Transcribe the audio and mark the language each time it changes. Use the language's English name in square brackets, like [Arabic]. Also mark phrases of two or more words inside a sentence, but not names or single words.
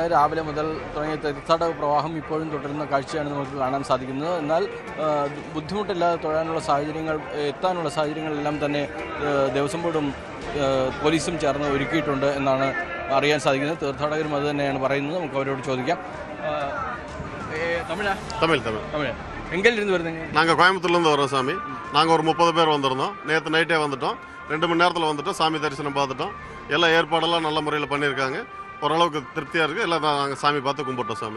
[Malayalam] രാവിലെ മുതൽ തുടങ്ങിയ തീർത്ഥാടക പ്രവാഹം ഇപ്പോഴും തുടരുന്ന കാഴ്ചയാണ് നമുക്ക് കാണാൻ സാധിക്കുന്നത്. എന്നാൽ ബുദ്ധിമുട്ടില്ലാതെ തൊഴാനുള്ള സാഹചര്യങ്ങൾ, എത്താനുള്ള സാഹചര്യങ്ങളെല്ലാം തന്നെ ദേവസ്വം ബോർഡും പോലീസും ചേർന്ന് ഒരുക്കിയിട്ടുണ്ട് എന്നാണ് അറിയാൻ സാധിക്കുന്നത്. തീർത്ഥാടകരും അത് തന്നെയാണ് പറയുന്നത്. നമുക്ക് അവരോട് ചോദിക്കാം. [Tamil] தமிழ் எங்கிருந்து வருதுங்க? நாங்கள் கோயம்புத்தூர்லேருந்து வரோம் சாமி. நாங்கள் ஒரு 30 பேர் வந்திருந்தோம். நேற்று நைட்டே வந்துட்டோம். 2 மணி நேரத்தில் வந்துட்டோம். சாமி தரிசனம் பார்த்துட்டோம். எல்லாம் ஏற்பாடெல்லாம் நல்ல முறையில் பண்ணியிருக்காங்க. ஓரளவுக்கு திருப்தியாக இருக்குது. எல்லாம் நாங்கள் சாமி பார்த்து கும்பிட்டோம் சாமி.